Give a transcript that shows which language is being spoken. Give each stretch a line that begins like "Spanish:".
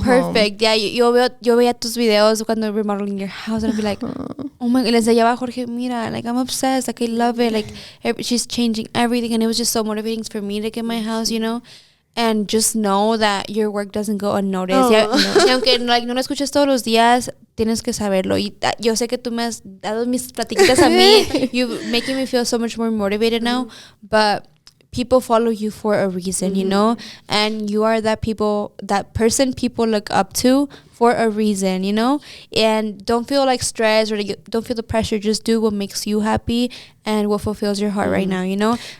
English: perfect. Yeah, yo veía tus videos cuando remodeling your house, and I'd be like, oh my, y le enseñaba a Jorge, mira, like I'm obsessed, like I love it, like she's changing everything, and it was just so motivating for me to get my house, you know, and just know that your work doesn't go unnoticed.
Spanish: Y aunque like no lo escuches todos los días, tienes que saberlo. Y yo sé que tú me has dado mis platiquitas a mí.
English: You're making me feel so much more motivated now, but people follow you for a reason, you know, and you are that person people look up to for a reason, you know, and don't feel like stress or don't feel the pressure. Just do what makes you happy and what fulfills your heart right now, you know.